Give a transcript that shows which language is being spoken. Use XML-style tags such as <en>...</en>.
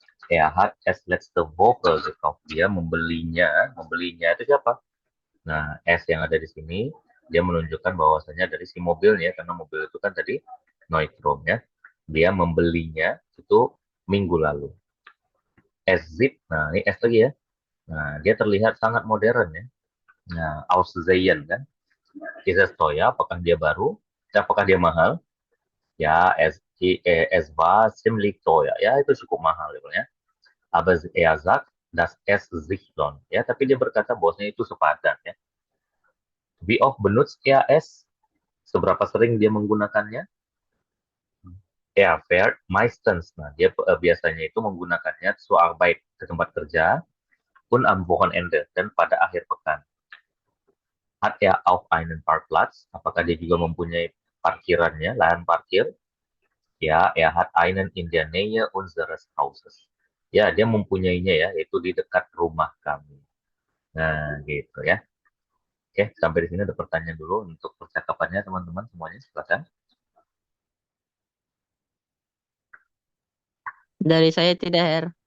<de>Er hat es letzte Woche gekauft.</de> <id>Dia membelinya. Membelinya itu siapa? Nah, S yang ada di sini, dia menunjukkan bahwasanya dari si mobilnya, karena mobil itu kan tadi Neutron ya. Dia membelinya itu minggu lalu. S Zip, nah ini S lagi ya. Nah, dia terlihat sangat modern ya. Nah, Aussehen kan.</id> <de>Ist es teuer?</de> <id>Apakah dia baru? Apakah dia mahal? Ya,</id> <de>es war ziemlich teuer.</de> <id>Ya, itu cukup mahal ya.</id> <de>Aber er sagt, dass es sich lohnt.</de> <id>Ya, tapi dia berkata bahwasanya itu sepadan ya.</id> <de>Wie oft benutzt er es?</de> <id>Seberapa sering dia menggunakannya?</id> <de>Er fährt meistens.</de> <id>Nah, dia biasanya itu menggunakannya</id> <de>zur Arbeit,</de> <id>ke tempat kerja,</id> <de>und am Wochenende,</de> <id>dan pada akhir pekan.</id> <de>Hat er auch einen Parkplatz?</de> <id>Apakah dia juga mempunyai parkirannya, lahan parkir?</id> <de>Ya, er hat einen in der Nähe unseres Hauses.</de> <id>Ya, dia mempunyainya ya, yaitu di dekat rumah kami. Nah, gitu ya. Oke, sampai di sini ada pertanyaan dulu untuk percakapannya teman-teman semuanya, silakan. Dari saya tidak, Her.</id>